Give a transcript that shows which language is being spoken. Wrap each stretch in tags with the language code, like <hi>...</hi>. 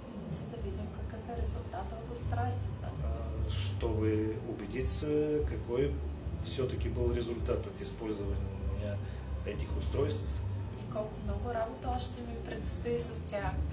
<bg>за да видим какъв е резултатът от страстите.</bg> <ru>Чтобы убедиться, какой все-таки был результат от использования этих устройств.</ru> <bg>И колко много работа още ми предстои с тях.</bg>